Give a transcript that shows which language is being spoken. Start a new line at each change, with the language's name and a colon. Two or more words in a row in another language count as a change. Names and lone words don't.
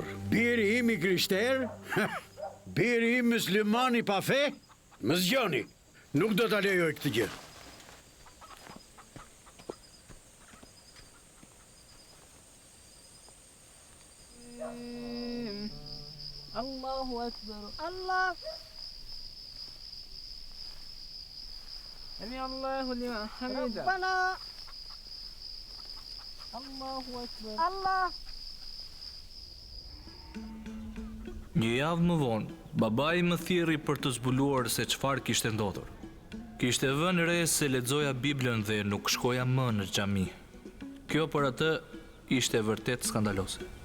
Albanian: Biri im I krishter? Biri im muslimani pa fe? Më zgjoni. Nuk do ta lejoj këtë gjë.
Arabic: الله أكبر. الله. سمع الله لمن حمده. ربنا. الله أكبر. الله.
Albanian: Një javë më vonë, babai më thirri për të zbuluar se çfarë kishte ndodhur. Kishte vënë re se lexoja Biblën dhe nuk shkoja më në xhami. Kjo për atë ishte vërtet skandalose.